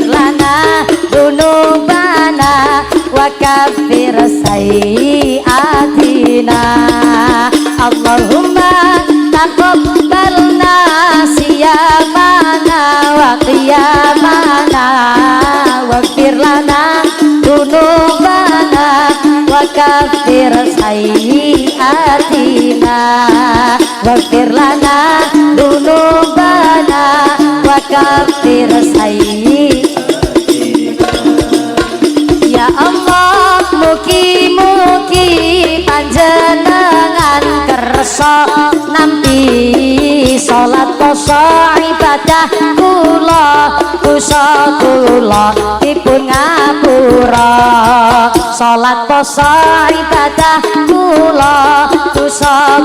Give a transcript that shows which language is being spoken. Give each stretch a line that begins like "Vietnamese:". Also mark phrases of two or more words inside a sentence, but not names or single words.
Arabic: لنا ذنوبنا وكفر سيئاتنا اللهم تقبل منا صيامنا وقيامنا واغفر لنا ذنوبنا وكفر سيئاتنا واغفر لنا ذنوبنا وكفر سيئاتنا يا الله
Javanese: mugi-mugi panjenengan kersa nampi salat poso ibadah kula dosa kula dipun ngapura salat poso ibadah kula dosa